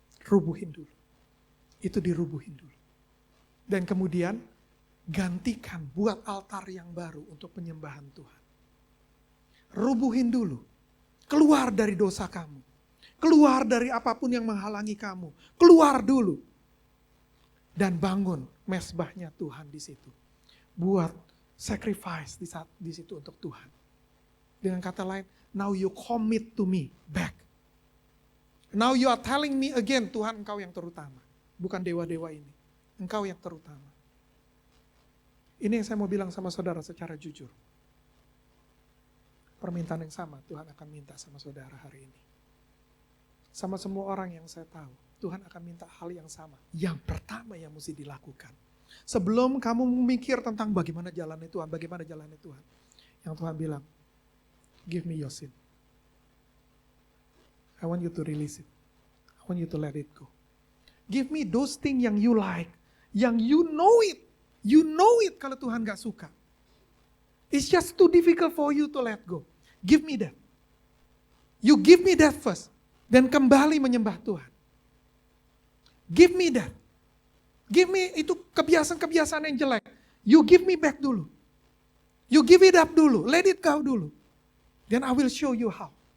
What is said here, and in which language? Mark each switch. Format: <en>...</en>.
<id>Rubuhin dulu. Itu dirubuhin dulu. Dan kemudian gantikan, buat altar yang baru untuk penyembahan Tuhan. Rubuhin dulu. Keluar dari dosa kamu. Keluar dari apapun yang menghalangi kamu. Keluar dulu. Dan bangun mesbahnya Tuhan di situ. Buat sacrifice di situ untuk Tuhan. Dengan kata lain,</id> <en>now you commit to me back. Now you are telling me again,</en> <id>Tuhan engkau yang terutama. Bukan dewa-dewa ini. Engkau yang terutama. Ini yang saya mau bilang sama saudara secara jujur. Permintaan yang sama Tuhan akan minta sama saudara hari ini. Sama semua orang yang saya tahu, Tuhan akan minta hal yang sama. Yang pertama yang mesti dilakukan. Sebelum kamu memikir tentang bagaimana jalannya Tuhan, bagaimana jalannya Tuhan. Yang Tuhan bilang,</id> <en>give me your sin. I want you to release it. I want you to let it go. Give me those things</en> <id>yang</id> <en>you like.</en> <id>Yang</id> <en>you know it. You know it</en> <id>kalau Tuhan gak suka.</id> <en>It's just too difficult for you to let go. Give me that. You give me that first.</en> <id>Dan kembali menyembah Tuhan.</id> <en>Give me that. Give me</en> <id>itu kebiasaan-kebiasaan yang jelek.</id> <en>You give me back</en> <id>dulu.</id> <en>You give it up dulu. Let it go dulu. Then I will show you how.</en>